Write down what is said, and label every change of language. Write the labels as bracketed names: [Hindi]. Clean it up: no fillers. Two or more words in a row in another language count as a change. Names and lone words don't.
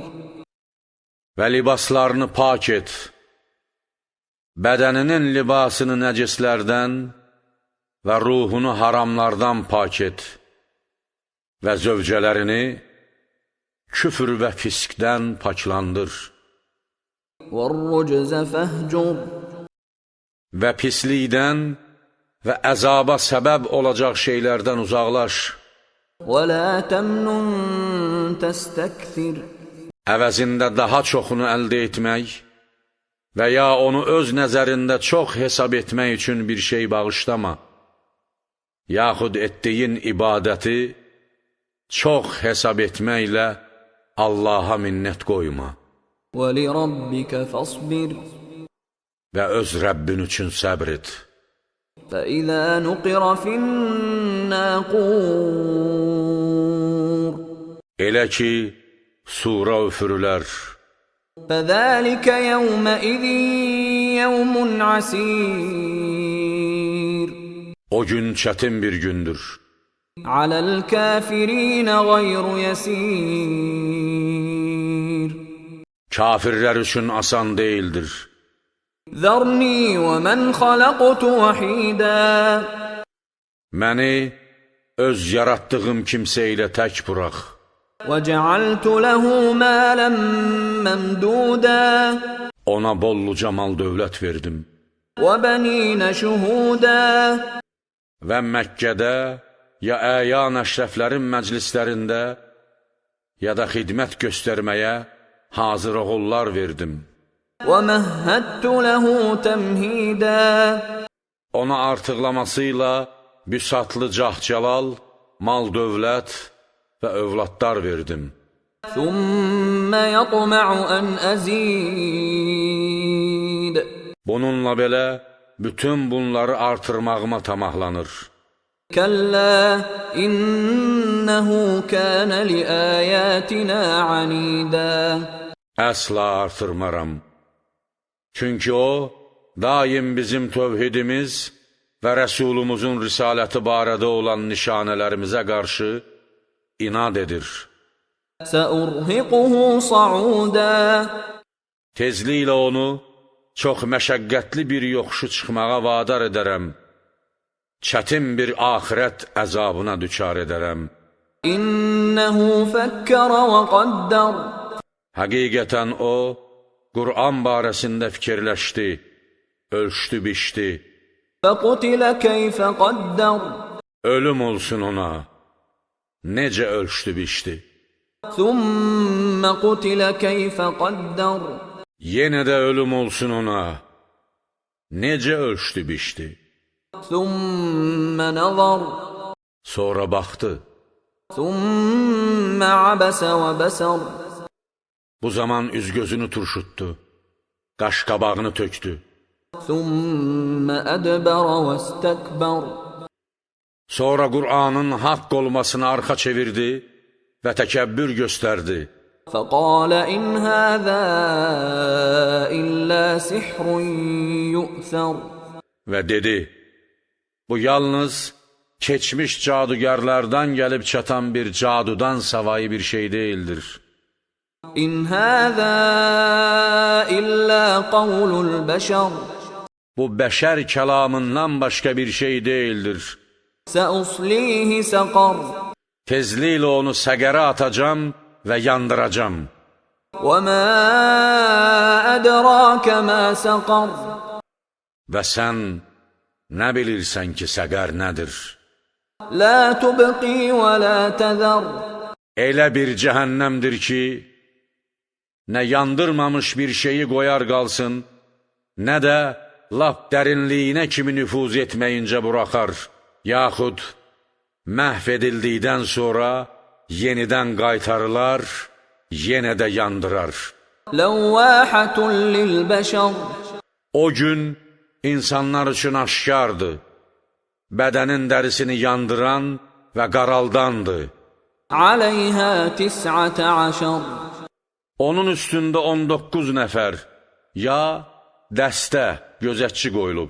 [Azerbaijani] Və libaslarını pak et. Bədəninin libasını nəcislərdən və ruhunu haramlardan pak et. Və zövcələrini küfür və fiskdən paklandır. [Arabic] وَالرُّجْزَ فَهْجُرْ. [Azerbaijani] Və pislikdən və əzaba səbəb olacaq şeylərdən uzaqlaş. [Arabic] وَلَا تَمْنُنْ تَسْتَكْثِرْ. [Azerbaijani] Əvəzində daha çoxunu əldə etmək və ya onu öz nəzərində çox hesab etmək üçün bir şey bağışlama. Yaxud etdiyin ibadəti çox hesab etməklə Allaha minnət qoyma. [Arabic] وَلِرَبِّكَ فَاصْبِرْ. [Azerbaijani] Və öz Rəbbin üçün səbr et. [Arabic] فَإِذَا نُقِرَ فِي النَّاقُورِ. [Azerbaijani] Elə ki, sura üfürülər. [Arabic] فَذَلِكَ يَوْمَئِذٍ يَوْمٌ عَسِيرٌ. [Azerbaijani] O gün çətin bir gündür. [Arabic] عَلَى الْكَافِرِينَ غَيْرُ يَسِيرٌ. [Azerbaijani] Kafirlər üçün asan deyildir. [Arabic] ذَرْنِي وَمَنْ خَلَقْتُ وَحِيدًا. [Azerbaijani] Məni öz yaratdığım kimsə ilə tək burax. [Arabic] وَجَعَلْتُ لَهُ مَالًا مَمْدُودًا. [Azerbaijani] Ona bolluca mal dövlət verdim. [Arabic] وَبَنِينَ شُهُودًا. [Azerbaijani] Və Məkkədə ya əyan əşrəflərin məclislərində ya da xidmət göstərməyə hazır oğullar verdim. [Arabic] وَمَهَّدتُّ لَهُ تَمْهِيدًا. [Azerbaijani] Ona artıqlamasıyla büsatlı cah-cəlal, mal dövlət və övladlar verdim. [Arabic] ثُمَّ يَطْمَعُ أَنْ أَزِيدَ. [Azerbaijani] Bununla belə bütün bunları artırmağıma tamahlanır. [Arabic] كَلَّا إِنَّهُ كَانَ لِآيَاتِنَا عَنِيدًا. [Azerbaijani] Əsla artırmaram. Çünki o, daim bizim tövhidimiz və Rəsulumuzun risaləti barədə olan nişanələrimizə qarşı inad edir. [Arabic] سَأُرْهِقُهُ صَعُودًا. [Azerbaijani] Tezliklə onu çox məşəqqətli bir yoxuşu çıxmağa vadar edərəm. Çətin bir axirət əzabına düçar edərəm. [Arabic] إِنَّهُ فَكَّرَ وَقَدَّرَ. [Azerbaijani] Həqiqətən o, Qur'an barəsində fikirləşdi, ölçdü, biçdi. [Arabic] فَقُتِلَ كَيْفَ قَدَّرَ. [Azerbaijani] Ölüm olsun ona, necə ölçdü, biçdi. [Arabic] ثُمَّ قُتِلَ كَيْفَ قَدَّرَ. [Azerbaijani] Yenə də ölüm olsun ona, necə ölçdü, biçdi. [Arabic] ثُمَّ نَظَرَ. [Azerbaijani] Sonra baxdı. [Arabic] ثُمَّ عَبَسَ وَبَسَرَ. [Azerbaijani] Bu zaman üz-gözünü turşutdu, qaş-qabağını tökdü. [Arabic] ثُمَّ أَدْبَرَ وَاسْتَكْبَرَ. [Azerbaijani] Sonra Qur'anın haqq olmasını arxa çevirdi və təkəbbür göstərdi. [Arabic] فَقَالَ إِنْ هَذَا إِلَّا سِحْرٌ يُؤْثَرُ. [Azerbaijani] Və dedi, bu yalnız keçmiş cadugarlardan gəlib çatan bir cadudan savayı bir şey deyildir. [Arabic] إِنْ هَذَا إِلَّا قَوْلُ الْبَشَرِ. [Azerbaijani] Bu bəşər kəlamından başqa bir şey deyildir. [Arabic] سَأُصْلِيهِ سَقَرَ. [Azerbaijani] tezliklə onu səqərə atacam və yandıracam. [Arabic] وَمَا أَدْرَاكَ مَا سَقَرُ [Azerbaijani] Və sən nə bilirsən ki, səqər nədir? [Arabic] لَا تُبْقِي وَلَا تَذَرُ [Azerbaijani] Elə bir cəhənnəmdir ki, nə yandırmamış bir şeyi qoyar qalsın, nə də lap dərinliyinə kimi nüfuz etməyincə buraxar, yaxud məhv edildikdən sonra yenidən qaytarılar, yenə də yandırar. [Arabic] لَوَّاحَةٌ لِلْبَشَرِ [Azerbaijani] O gün insanlar üçün aşkardır, bədənin dərisini yandıran və qaraldandır. [Arabic] عَلَيْهَا 19 [Azerbaijani] Onun üstündə 19 nəfər, ya dəstə, gözətçi qoyulub.